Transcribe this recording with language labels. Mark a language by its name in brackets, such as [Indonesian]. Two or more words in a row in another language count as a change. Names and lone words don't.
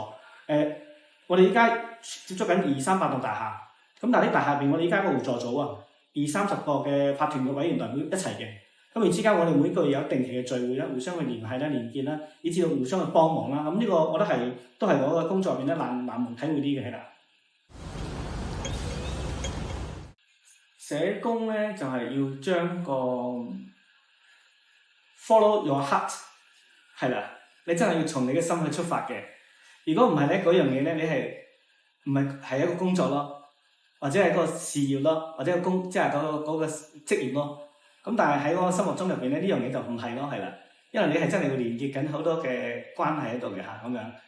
[Cantonese] 我哋依家接觸緊2、300棟大廈，咁但係啲大廈入邊，我哋依家個互助組啊，20、30個嘅法團嘅委員代表一齊嘅。咁然之間，我哋每個月有定期嘅聚會啦，互相去聯繫啦、連結啦，以至到互相去幫忙啦。咁呢個我覺得都係我嘅工作入邊咧難忘體會啲嘅係啦。社工咧就係要將個 [English] follow your heart [Cantonese] 係啦，你真係要從你嘅心去出發嘅。如果唔係咧，嗰樣嘢咧，你係一個工作咯，或者係一個事業咯，或者即係嗰個職業咯。咁但係喺我心目中入邊咧，呢樣嘢就唔係咯，係啦，因為你係真係會連結緊好多嘅關係喺度嘅嚇咁樣。